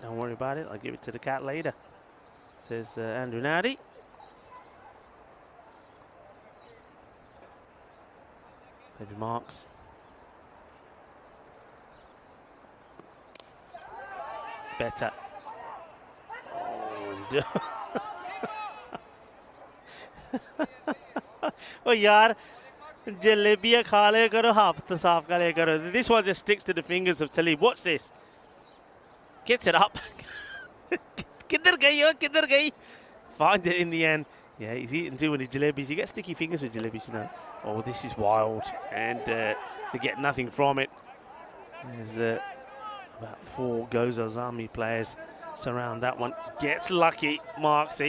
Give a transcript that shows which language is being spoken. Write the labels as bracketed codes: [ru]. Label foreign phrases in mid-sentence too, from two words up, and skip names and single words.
[en] Don't worry about it. I'll give it to the cat later, says Andrew Nadi. David Marks. Better. Oh, yaar. [ur] جلیبیاں کھا لے کرو، ہاتھ صاف کرے کرو. [en] This one just sticks to the fingers of Talib. Watch this. Gets it up. [ur] کدھر گئی، اوہ، کدھر گئی. [en] Finds it in the end. Yeah, he's eating too many jalebis. You get sticky fingers with jalebis, you know. Oh, this is wild. And they get nothing from it. There's about 4 Goza Zalmi players surround that one. Gets lucky, Marksy.